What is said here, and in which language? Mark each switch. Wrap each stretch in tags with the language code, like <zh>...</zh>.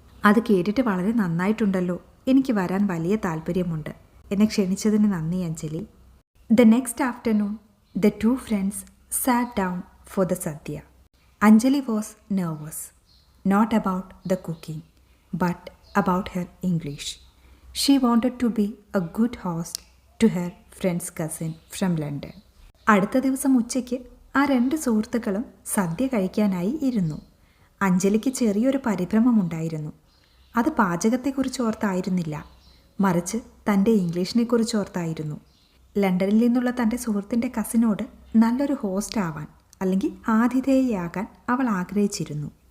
<ml>അത് കേട്ടിട്ട് വളരെ നന്നായിട്ടുണ്ടല്ലോ. എനിക്ക് വരാൻ വലിയ താല്പര്യമുണ്ട്. എന്നെ ക്ഷണിച്ചതിന് നന്ദി</ml> <en>Anjali. The next afternoon the two friends sat down for the sadya. Anjali was nervous, not about the cooking but about her English. She wanted to be a good host to her friend's cousin from London.</en> <ml>അടുത്ത ദിവസം ഉച്ചയ്ക്ക് ആ രണ്ട് സുഹൃത്തുക്കളും സദ്യ കഴിക്കാനായി ഇരുന്നു. അഞ്ജലിക്ക് ചെറിയൊരു പരിഭ്രമമുണ്ടായിരുന്നു. അത് പാചകത്തെക്കുറിച്ച് ഓർത്തായിരുന്നില്ല, മറിച്ച് തൻ്റെ ഇംഗ്ലീഷിനെക്കുറിച്ച് ഓർത്തായിരുന്നു. ലണ്ടനിൽ നിന്നുള്ള തൻ്റെ സുഹൃത്തിൻ്റെ കസിനോട് നല്ലൊരു ഹോസ്റ്റ് ആവാൻ അല്ലെങ്കിൽ ആതിഥേയയാകാൻ അവൾ ആഗ്രഹിച്ചിരുന്നു.</ml>